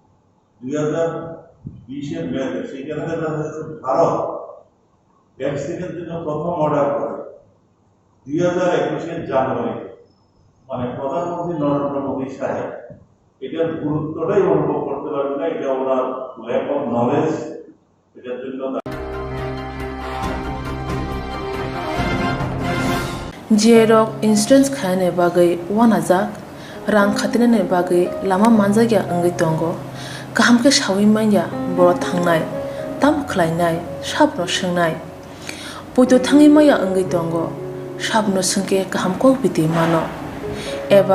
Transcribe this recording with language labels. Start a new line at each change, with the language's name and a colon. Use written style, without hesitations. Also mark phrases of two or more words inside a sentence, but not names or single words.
Bangla: 2020-এর মেতে সেইখানে দেখা যাচ্ছে ভারত ভ্যাকসিনের জন্য প্রথম অর্ডার করে 2021-এর জানুয়ারি, মানে প্রধানমন্ত্রী নরেন্দ্র মোদী সাহেব এটার গুরুত্বটাই অনুভব করতে পারবে না, এটা ওনার
English: lack of knowledge,
Bangla: এটার জন্য
Kok Borok: Jerok insurance khane bagai wanajak rang khatinane bagai lama manjagya angai tongo kaham ke shawi manya boro thangnai tam khlainai sabno shengnai poito thangi maya angai tongo sabno sengke kaham ko biti mano eba